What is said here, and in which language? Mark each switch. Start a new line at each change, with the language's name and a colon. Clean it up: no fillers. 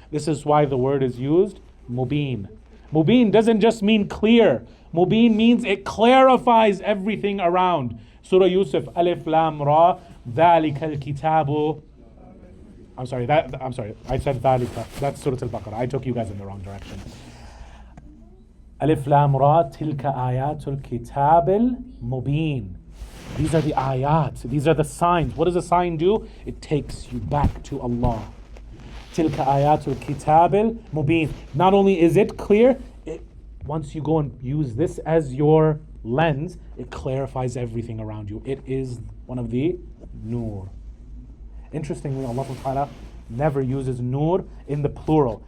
English: This is why the word is used, mubin. Mubin doesn't just mean clear. Mubin means it clarifies everything around. Surah Yusuf, Alif Lam Ra,
Arabic: ذَلِكَ الْكِتَابُ.
English: I said ذَلِكَ. That's Surah Al-Baqarah. I took you guys in the wrong direction.
Arabic: Alif Lam Ra, تِلْكَ آيَاتُ الْكِتَابِ الْمُبِينَ.
English: These are the ayat. These are the signs. What does a sign do? It takes you back to Allah.
Arabic: تِلْكَ آيَاتُ الْكِتَابِ الْمُبِينَ.
English: Not only is it clear, once you go and use this as your lens, it clarifies everything around you. It is one of the nur. Interestingly, Allah subhanahu wa ta'ala never uses nur in the plural.